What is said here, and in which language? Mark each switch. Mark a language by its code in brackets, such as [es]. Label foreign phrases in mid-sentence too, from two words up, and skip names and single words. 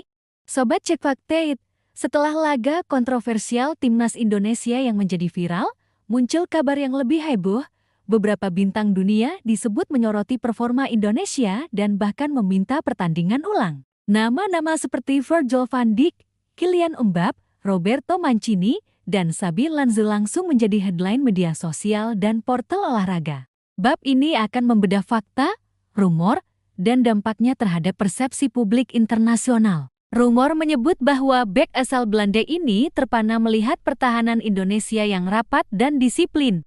[id] Sobat Cek Fakta, setelah laga kontroversial Timnas Indonesia yang menjadi viral, muncul kabar yang lebih heboh. Beberapa bintang dunia disebut menyoroti performa Indonesia dan bahkan meminta pertandingan ulang. Nama-nama seperti Virgil van Dijk, Kylian Mbappé, Roberto Mancini, dan Xabi Alonso langsung menjadi headline media sosial dan portal olahraga. Bab ini akan membedah fakta, rumor, dan dampaknya terhadap persepsi publik internasional. Rumor menyebut bahwa bek asal Belanda ini terpana melihat pertahanan Indonesia yang rapat dan disiplin.